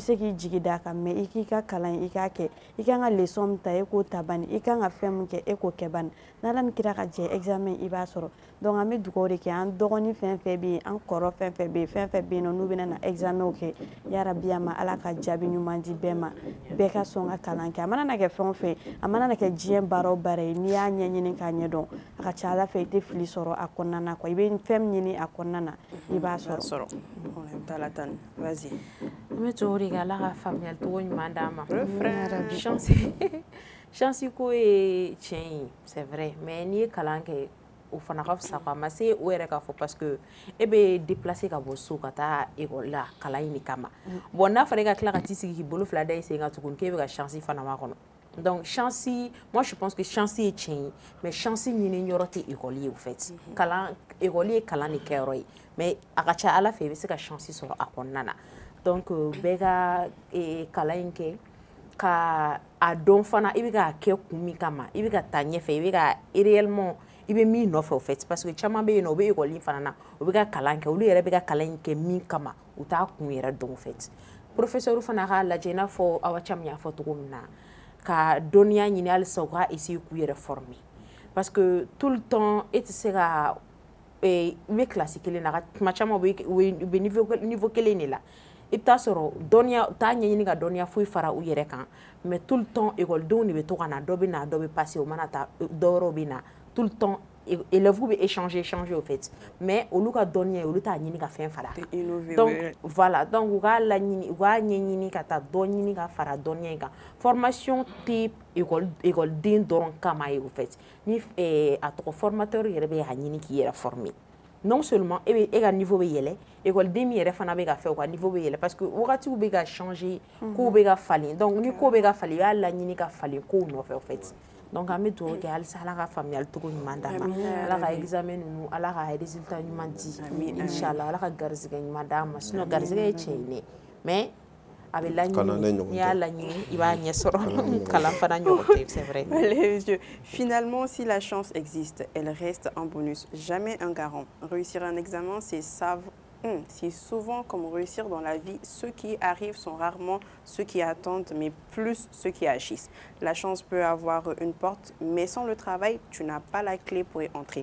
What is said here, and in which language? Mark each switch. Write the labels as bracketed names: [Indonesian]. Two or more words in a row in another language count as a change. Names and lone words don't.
[Bambara] se k'i jigi da kan mais i k'i ka kalan i k'a kɛ i kan ka leçon min ta e k'o ta bani i kan ka fɛn min kɛ e k'o kɛ bani n'ala ni kira ka jɛ examen i b'a sɔrɔ donc an bɛ dugawu de kɛ an dɔgɔnin fɛn fɛn bɛ yen an kɔrɔ fɛn fɛn bɛ yen fɛn fɛn bɛ yen nɔ n'u bɛna na examenw kɛ yarabi a ma ala ka jaabi ɲuman di bɛɛ ma bɛɛ ka sɔn ka kalan kɛ a mana na kɛ fɛn o fɛn a mana na kɛ diɲɛ baara o baara ye n'i y'a ɲɛɲini k'a ɲɛdɔn a ka ca ala fɛ i tɛ fili sɔrɔ a kɔnɔna na quoi i bɛ fɛn min ɲini a kɔnɔna na i b'a sɔrɔ. [French] Vas-y. [Bambara] An bɛ dugawu de kɛ ala ka faamuyali cogo ɲuman d'an ma. Chance ko ye tiɲɛ ye [French] c'est vrai [Bambara] mais n'i ye kalan kɛ o fana ka fisa quoi a ma se o yɛrɛ k'a fɔ [French] parce que [Bambara] e bɛ déplacer ka bɔ so ka taa école la kalan ɲini kama bon n'a fɔra e ka tila ka t'i sigi k'i bolo fila da i sen kan tuguni k'e bɛ ka chance fana m'a kɔnɔ donc chance [French] moi je pense que [Bambara] chance ye tiɲɛ ye mais chance ɲini yɔrɔ tɛ école ye [French] au fait [Bambara] kalan école ye kalan de kɛyɔrɔ ye mais a ka ca ala fɛ i bɛ se ka chance sɔrɔ a kɔnɔna na donc bɛɛ ka kalan in kɛ ka a dɔn fana i bɛ ka kɛ kun min kama i bɛ ka taa ɲɛfɛ i bɛ ka réellement i bɛ min nɔfɛ [French] au fait parce que [Bambara] caman bɛ yen nɔ u bɛ école in fana na u bɛ ka kalan kɛ olu yɛrɛ bɛ ka kalan in kɛ min kama u t'a kun yɛrɛ dɔn [French] au fait professeur [Bambara] fana k'a lajɛ i n'a fɔ Awa Camu y'a fɔ cogo min na ka dɔnniya ɲini halisa u ka essayer k'u yɛrɛ former [French] parce que tout le temps [Bambara] e tɛ se ka i bɛ classe kelen na tuma caman u bɛ niveau kelen de la i bɛ taa sɔrɔ dɔnniya u t'a ɲɛɲini ka dɔnniya foyi fara u yɛrɛ kan [French] mais tout le temps [Bambara] écoledenw de bɛ to ka na dɔ bɛ na dɔ bɛ passer o mana taa dɔ wɛrɛw bɛ na [French] tout le temps élèves [Bambara] bɛ échanger [French] au fait mais [Bambara] olu ka dɔnniya olu t'a ɲini ka fɛn fara [French] donc voilà donc [Bambara] u k'a laɲini u k'a ɲɛɲini ka taa dɔ ɲini ka fara dɔnniya in kan formation tɛ écoleden dɔrɔn kama ye [French] au fait [Bambara] ni a tɔgɔ formateur yɛrɛ bɛ a ɲini k'i yɛrɛ former [French] non seulement [Bambara] e ka niveau bɛ yɛlɛ écoleden min yɛrɛ fana bɛ ka fɛ u ka niveau bɛ yɛlɛ parce que wagatiw bɛ ka changer kow bɛ ka falen donc ni ko bɛ ka falen i b'a laɲini ka falen kow nɔfɛ [French] au fait donc [Bambara] an bɛ dugawu kɛ halisa ala ka faamuyali cogo ɲuman d'an ma ala ka examen ninnu ala ka résultat ɲuman di inchallah ala ka garizɛgɛ ɲuman d'an ma sinon garizɛgɛ ye tiɲɛ ye mais a bɛ laɲini n'i y'a laɲini i b'a ɲɛ sɔrɔ kalan fana ɲɔgɔn tɛ [French] c'est vrai. Allez, monsieur. Finalement, si la chance existe, elle reste un bonus, jamais un garant. Réussir un examen, c'est Si souvent, comme réussir dans la vie, ceux qui arrivent sont rarement ceux qui attendent, mais plus ceux qui agissent. La chance peut avoir une porte, mais sans le travail, tu n'as pas la clé pour y entrer.